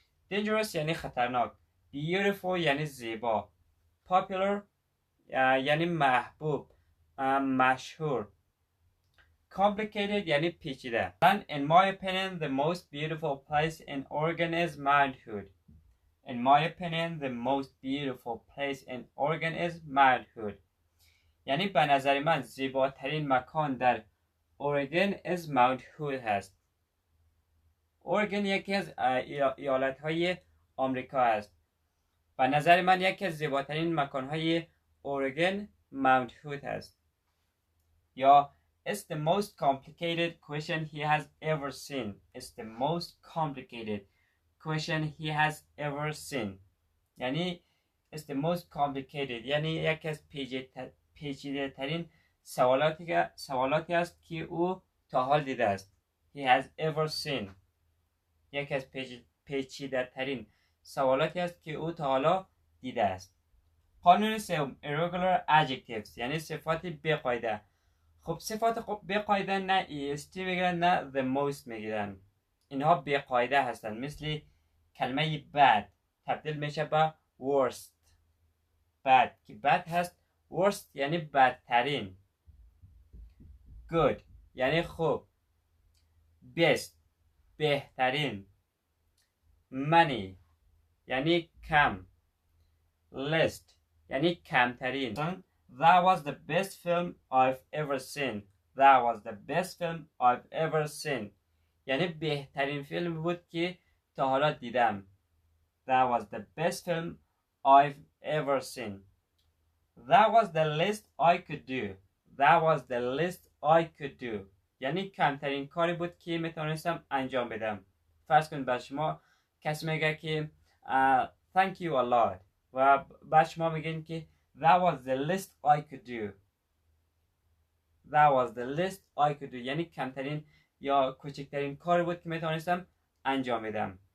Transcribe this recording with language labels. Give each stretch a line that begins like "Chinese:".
Persian: dangerous یعنی خطرناک، beautiful یعنی زیبا، popular یعنی محبوب، مشهور، complicated یعنی پیچیده.
English: And in my opinion the most beautiful place in Oregon is Mount Hood. In my opinion the most beautiful place in Oregon is Mount Hood.
Persian: یعنی به نظر من زیباترین مکان در اورگن
English: is Mount Hood
Persian: هست. اورگن یکی از ایالت‌های آمریکا است. به نظر من یکی از زیباترین مکان‌های اورگن Mount Hood هست. یا
English: It's the most complicated question he has ever seen. It's the most complicated question he has ever seen.
Persian: یعنی
English: it's the most complicated،
Persian: یعنی یکی از پیچیده ترین سوالاتی است که او تا حال دیده است.
English: He has ever seen
Persian: یکی از پیچیده ترین سوالاتی است که او تا حالا دیده است. قانون سوم irregular adjectives یعنی صفات بی‌قاعده. خب صفات بی‌قاعده نه est میگیرن نه the most میگیرن. اینها بی‌قاعده هستند. مثل کلمه bad تبدیل میشه به worst. bad که bad هست، worst یعنی بدترین. good یعنی خوب. best بهترین. many یعنی کم. least یعنی کمترین.
English: That was the best film I've ever seen. That was the best film I've ever seen.
Persian: یعنی بهترین فیلم بود که تا حالا دیدم.
English: That was the best film I've ever seen. That was the least I could do. That was the least I could do.
Persian: یعنی کمترین کاری بود که میتونستم انجام بدم. فرض کنید به شما کسی میگه که
English: thank you a lot
Persian: و بعد شما میگین که
English: that was the least I could do. That was the least I could do
Persian: یعنی کمترین یا کوچکترین کاری بود که میتونستم انجام بدم.